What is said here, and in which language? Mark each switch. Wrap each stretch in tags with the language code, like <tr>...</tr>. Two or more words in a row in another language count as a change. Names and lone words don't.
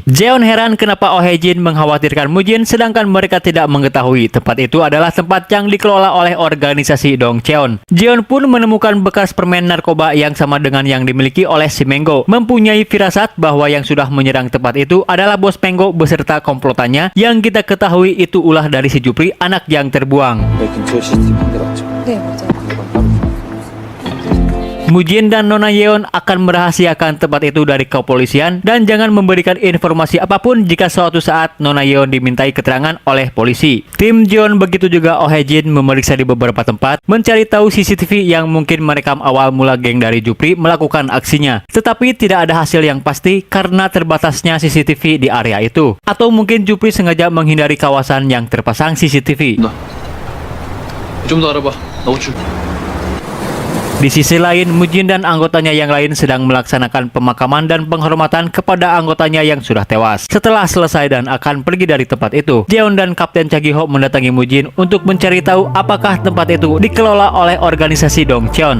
<id>Jeon heran kenapa Oh Hae-jin mengkhawatirkan Mujin sedangkan mereka tidak mengetahui tempat itu adalah tempat yang dikelola oleh organisasi Dongcheon. Jeon pun menemukan bekas permen narkoba yang sama dengan yang dimiliki oleh si Menggo. Mempunyai firasat bahwa yang sudah menyerang tempat itu adalah bos Menggo beserta komplotannya yang kita ketahui itu ulah dari si Jupri, anak yang terbuang.</id> <ko>근처에 CCTV 한 대 맞죠? 네, 맞아요. 그건 따로</ko> <id>Mujin dan Nona Yeon akan merahasiakan tempat itu dari kepolisian dan jangan memberikan informasi apapun jika suatu saat Nona Yeon dimintai keterangan oleh polisi. Tim Jeon begitu juga Oh Hae Jin memeriksa di beberapa tempat mencari tahu CCTV yang mungkin merekam awal mula geng dari Jupri melakukan aksinya. Tetapi tidak ada hasil yang pasti karena terbatasnya CCTV di area itu. Atau mungkin Jupri sengaja menghindari kawasan yang terpasang CCTV.</id> <ko>좀 더 알아봐. 나 호출.</ko> <id>Di sisi lain, Mujin dan anggotanya yang lain sedang melaksanakan pemakaman dan penghormatan kepada anggotanya yang sudah tewas. Setelah selesai dan akan pergi dari tempat itu, Jeon dan Kapten Cha Gi-ho mendatangi Mujin untuk mencari tahu apakah tempat itu dikelola oleh organisasi Dongcheon.</id>